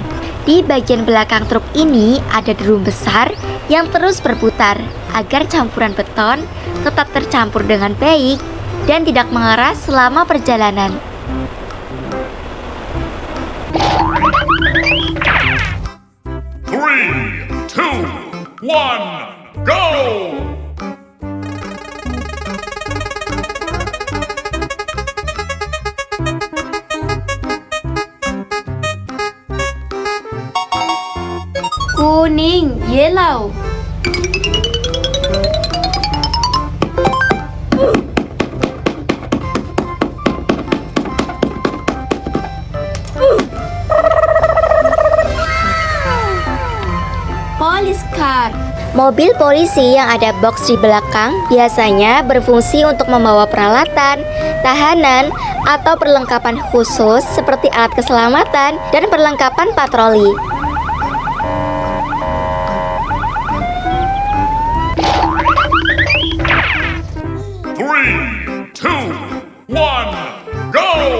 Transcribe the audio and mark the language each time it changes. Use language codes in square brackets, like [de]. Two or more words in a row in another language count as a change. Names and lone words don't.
[id] Di bagian belakang truk ini ada drum besar yang terus berputar agar campuran beton tetap tercampur dengan baik dan tidak mengeras selama perjalanan. [en] Three, two, one, go! [id] Kuning, yellow. [en] Police car. [id] Mobil polisi yang ada box di belakang biasanya berfungsi untuk membawa peralatan, tahanan, atau perlengkapan khusus seperti alat keselamatan dan perlengkapan patroli. [en] Three, two, one, go!